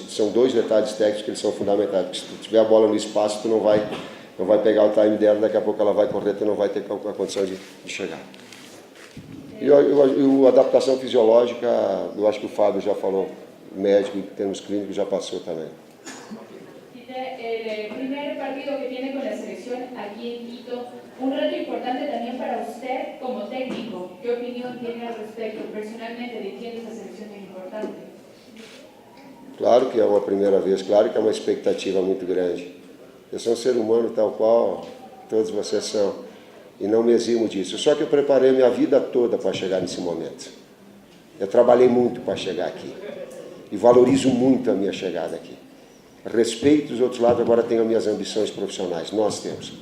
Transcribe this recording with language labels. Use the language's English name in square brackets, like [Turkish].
[Portuguese] São 2 detalhes técnicos que eles são fundamentais, porque se tu tiver a bola no espaço, tu não vai pegar o time dela, daqui a pouco ela vai correr, tu não vai ter a condição de chegar. E a adaptação fisiológica, eu acho que o Fábio já falou, o médico em termos clínicos já passou também. [Spanish] El primer partido que tiene con la selección aquí en Quito, un reto importante también para usted como técnico. ¿Qué opinión tiene al respecto personalmente dirigiendo esa selección tan importante? [Portuguese] Claro que é uma primeira vez, claro que é uma expectativa muito grande. Eu sou um ser humano tal qual todos vocês são. E não me eximo disso. Só que eu preparei minha vida toda para chegar nesse momento. Eu trabalhei muito para chegar aqui. E valorizo muito a minha chegada aqui. Respeito os outros lados, agora tenho as minhas ambições profissionais. Nós temos.